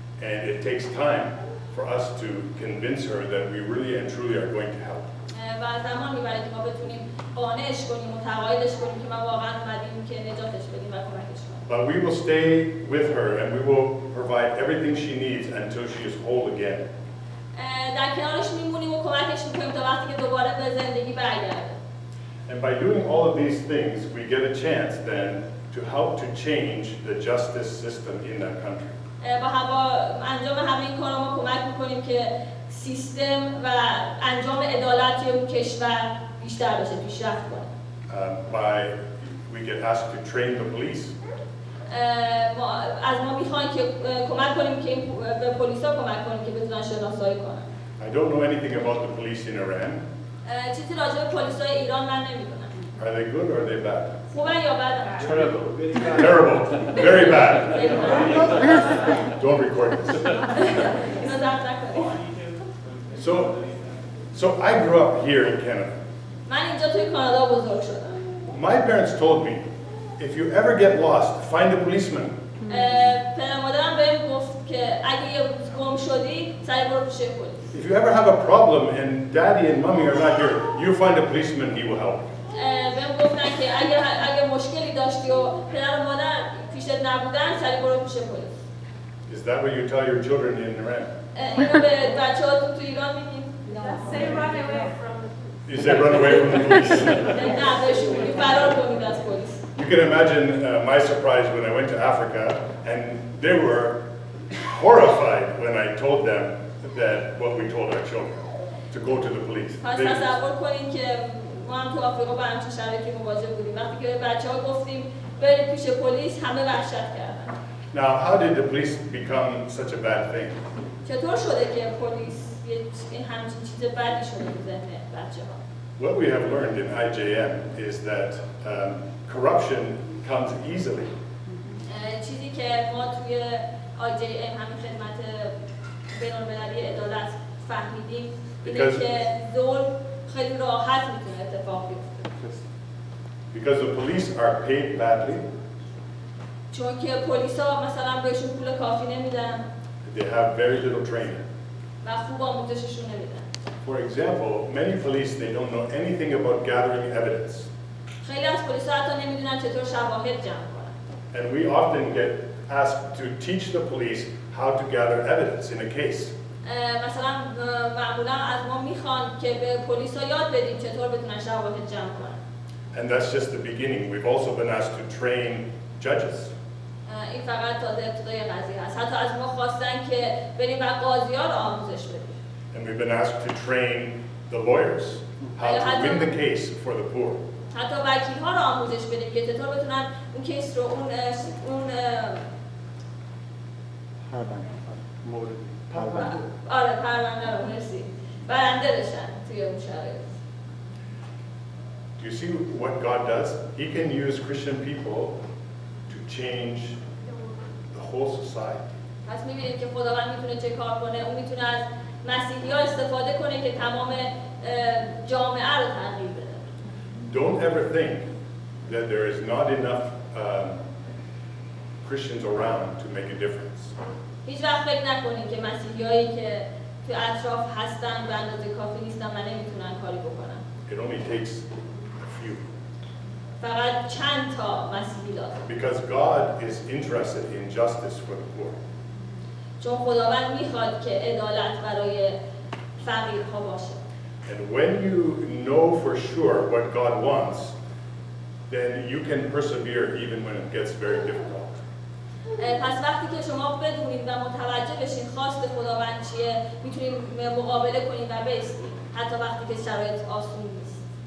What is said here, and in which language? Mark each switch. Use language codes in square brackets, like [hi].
[en] And it takes time for us to convince her that we really and truly are going to help. [fa] و زمان میبره که ما بتونیم قانعش کنیم و متقاعدش کنیم که ما واقعا اومدیم که نجاتش بدیم و کمکش کنیم. [en] But we will stay with her and we will provide everything she needs until she is whole again. [fa] در کنارش میمونیم و کمکش میکنیم تا وقتی که دوباره به زندگی برگرده. [en] And by doing all of these things, we get a chance then to help to change the justice system in that country. [fa] با انجام همه این کارا ما کمک میکنیم که سیستم و انجام عدالت توی اون کشور بیشتر بشه، پیشرفت کنه. [en] We get asked to train the police. [fa] از ما میخوان که کمک کنیم که به پلیسا کمک کنیم که بتونن شناسایی کنن. [en] I don't know anything about the police in Iran. [fa] چیزی راجع به پلیسای ایران من نمیدونم. [en] Are they good or are they bad? [fa] خوبن یا بدن؟ [en] Terrible. Very bad. Don't record this. [fa] اینو ضبط نکنید. [en] So I grew up here in Canada. [fa] من اینجا توی کانادا بزرگ شدم. [en] My parents told me, if you ever get lost, find a policeman. [fa] پدر مادرم بهم گفت که اگه یه روز گم شدی سری برو پیش پلیس. [en] If you ever have a problem and daddy and mommy are not here, you find a policeman, he will help. [fa] بهم گفتن که اگه مشکلی داشتی و پدر و مادر پیشت نبودن سری برو پیش پلیس. [en] Is that what you tell your children in Iran? [fa] اینو به بچه‌هاتون تو ایران میگین؟ [en] Say run away from You say run away from the police. [fa] نه بهشون میگی فرار کنید از پلیس. [en] You can imagine my surprise when I went to Africa and they were horrified when I told them that what we told our children, to go to the police. [fa] پس تصور کنین که ما هم تو آفریقا با همچین شرایطی مواجه بودیم. وقتی که به بچه‌ها گفتیم برید پیش پلیس همه وحشت کردن. [en] Now, how did the police become such a bad thing? [fa] چطور شده که پلیس یه همچین چیز بدی شده تو ذهن بچه‌ها؟ [en] What we have learned in IJM is that corruption comes easily. [fa] چیزی که ما توی IJM همین خدمت بین‌المللی عدالت فهمیدیم اینه که ظلم خیلی راحت میتونه اتفاق بیفته. [en] Because the police are paid badly. [fa] چون که پلیسا مثلا بهشون پول کافی نمیدن. [en] They have very little training. [fa] و خوب آموزششون نمیدن. [en] For example, many police, they don't know anything about gathering evidence. [fa] خیلی از پلیسا حتی نمیدونن چطور شواهد جمع کنن. [en] And we often get asked to teach the police how to gather evidence in a case. [fa] مثلا معمولا از ما میخوان که به پلیسا یاد بدیم چطور بتونن شواهد جمع کنن. [en] And that's just the beginning. We've also been asked to train judges. [fa] این فقط تازه ابتدای قضیه هست. حتی از ما خواستن که بریم و قاضی‌ها رو آموزش بدیم. [en] And we've been asked to train the lawyers how to win the case for the poor. [fa] حتی وکیل‌ها رو آموزش بدیم که چطور بتونن اون کیس رو اون پرونده رو مرسی برنده بشن توی اون شرایط. [en] Do you see what God does? He can use Christian people to change the whole society. [fa] پس می‌بینید که خداوند میتونه چه کار کنه. اون میتونه از مسیحی‌ها استفاده کنه که تمام جامعه رو تغییر بده. [en] Don't ever think that there is not enough Christians around to make a difference. [fa] هیچ وقت فکر نکنید که مسیحیایی که تو اطراف هستن به اندازه کافی نیستن و نمیتونن کاری بکنن. [en] It only takes a few. [fa] فقط چند تا مسیحی لازم. [en] Because God is interested in justice for the poor. [fa] چون خداوند میخواد که عدالت برای فقیرها باشه. [en] And when you know for sure what God wants, then you can persevere even when it gets very difficult. [fa] پس وقتی که شما بدونید و متوجه بشین خواست خداوند چیه، میتونید مقابله کنید و بایستید حتی وقتی که شرایط آسون نیست.